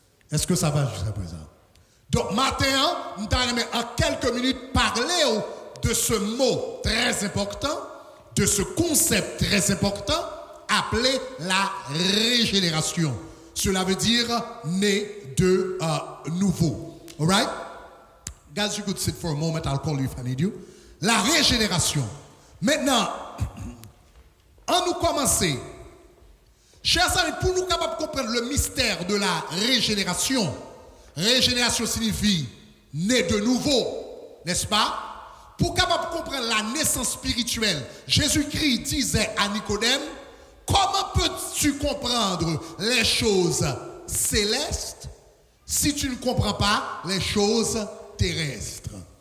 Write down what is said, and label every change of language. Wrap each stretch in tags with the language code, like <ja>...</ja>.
<fr>Est-ce que ça va jusqu'à présent? Donc, maintenant, nous allons en quelques minutes parler de ce mot très important, de ce concept très important, appelé la régénération. Cela veut dire né de nouveau.</fr> <en>All right? Guys, you could sit for a moment. I'll call you if I need you.</en> <fr>La régénération. Maintenant, en nous commencer, chers amis, pour nous capables de comprendre le mystère de la régénération, régénération signifie né de nouveau, n'est-ce pas? Pour capable de comprendre la naissance spirituelle, Jésus-Christ disait à Nicodème, comment peux-tu comprendre les choses célestes si tu ne comprends pas les choses terrestres?</fr>